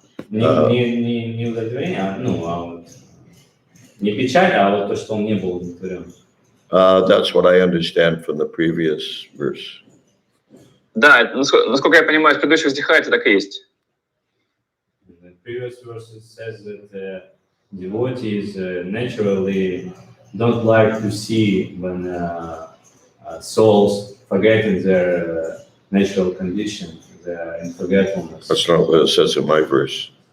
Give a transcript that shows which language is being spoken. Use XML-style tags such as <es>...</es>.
<ru>Не удовлетворение, вот не печаль, а вот то, что он не был удовлетворен.</ru> <en>That's what I understand from the previous verse.</en> <ru>Да, насколько я понимаю, из предыдущего стиха это так и есть.</ru> <en>The previous verse says that devotees naturally don't like to see when souls forgetting their natural condition, in forgetfulness. That's not what it says in my verse.</en>